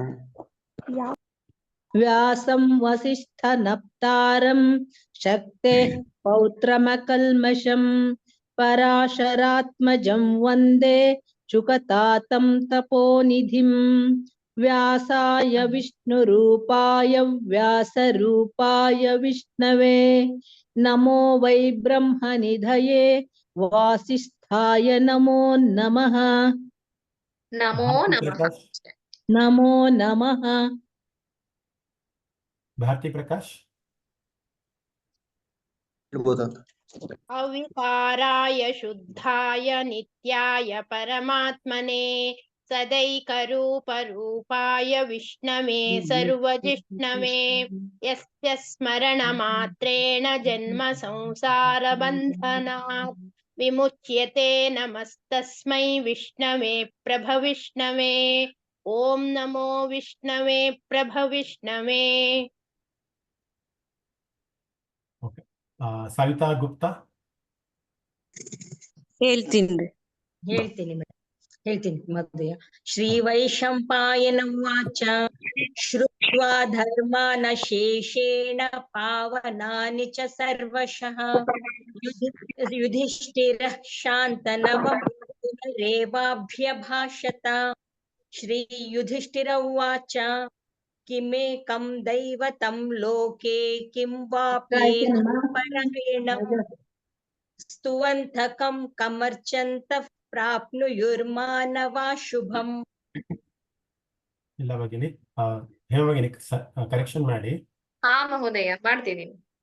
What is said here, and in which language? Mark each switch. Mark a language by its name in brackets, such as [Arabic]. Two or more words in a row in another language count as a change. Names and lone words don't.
[Sanskrit] ವ್ಯಾಸಂ ವಸಿಷ್ಠ ನಪ್ತಾರಂ ಶಕ್ತೆ ಪೌತ್ರಮಕಲ್ಮಷಂ ಪರಾಶರಾತ್ಮಜಂ ವಂದೇ ಚುಕತಾತಂ ತಪೋನಿಧಿಂ. ವ್ಯಾಸಾಯ ವಿಷ್ಣುರೂಪಾಯ ವ್ಯಾಸರೂಪಾಯ ವಿಷ್ಣವೇ ನಮೋ ವೈ ಬ್ರಹ್ಮನಿಧಯೇ ವಾಸಿಷ್ಠಾಯ ನಮೋ ನಮಃ. ನಮೋ ನಮಃ. ನಮೋ ನಮಃ. ಭಾರತಿ ಪ್ರಕಾಶ್. ಅವಿಕಾರಾಯ ಶುದ್ಧಾಯ ನಿತ್ಯಾಯ ಪರಮಾತ್ಮನೆ ಸದೈಕರೂಪರೂಪಾಯ ವಿಷ್ಣವೇ ಸರ್ವಜಿಷ್ಣವೇ ಯಸ್ಯ ಸ್ಮರಣ ಮಾತ್ರೇಣ ಜನ್ಮ ಸಂಸಾರ ಬಂಧನಾತ್ ವಿಮುಚ್ಯತೆ. ನಮಸ್ತಸ್ಮೈ ವಿಷ್ಣವೇ ಪ್ರಭವಿಷ್ಣವೇ. ಓಂ ನಮೋ ವಿಷ್ಣವೇ ಪ್ರಭವಿಷ್ಣವೇ. ಸವಿತಾ ಗುಪ್ತಾ. [Kannada] ಹೇಳ್ತೀನಿ ಮಧ್ಯ. [Sanskrit] ಶ್ರೀ ವೈಶಂಪಾಯನ ಉವಾಚ. ಶ್ರುತ್ವಾ ಧರ್ಮಾನ ಶೇಷೇಣ ಪಾವನಾನಿ ಚ ಸರ್ವಶಃ ಯುಧಿಷ್ಠಿರಃ ಶಾಂತನವಂ ಪುನರೇವಾಭ್ಯಭಾಷತ. ಶ್ರೀ ಯುಧಿಷ್ಠಿರ ಉವಾಚ. ಕಿಮೇಕಂ ದೈವತಂ ಲೋಕೆ ಕಿಂ ವಾಪ್ಯೇನ ಪರಾಯಣಂ ಸ್ತುವಂತಕಂ ಕಮರ್ಚಂತಃ ಪ್ರಾಪ್ನುಯುರ್ಮಾನವಾ ಶುಭಂ. [Kannada] ಇಲ್ಲ ಭಗಿನಿ, ಹೇಮಗಿನಿ ಕರೆಕ್ಷನ್ ಮಾಡಿ. ಹಾ ಮಹೋದಯ, ಮಾಡ್ತಿದ್ದೀನಿ.